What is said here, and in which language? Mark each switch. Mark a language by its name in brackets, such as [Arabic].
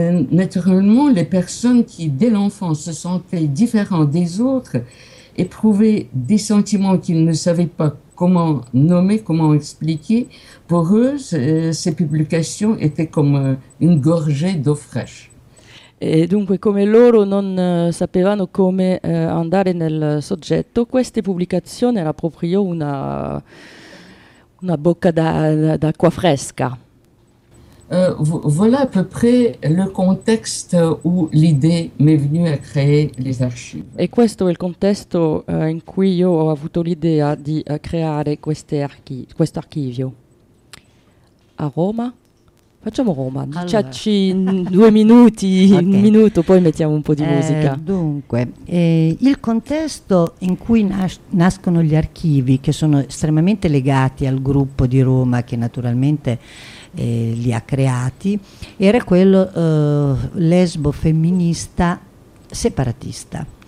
[Italian] Naturalmente, le persone che [French] dès l'enfance se sentaient différents des autres éprouvaient des sentiments qu'ils ne savaient pas comment nommer, comment expliquer. Pour eux, ces publications étaient comme une gorgée d'eau fraîche. [Italian] E dunque, come loro non sapevano come andare nel soggetto, queste pubblicazioni era proprio una bocca d'acqua fresca. [French] Voilà à peu près le contexte où l'idée m'est venue à créer les archives. [Italian] E questo è il contesto in cui io ho avuto l'idea di creare questo archivio. A Roma. Facciamo Roma, dicciacci allora. Due minuti, okay. Un minuto, poi mettiamo un po' di musica. Dunque, il contesto in cui nascono gli archivi, che sono estremamente legati al gruppo di Roma che naturalmente li ha creati, era quello lesbo-femminista separatista.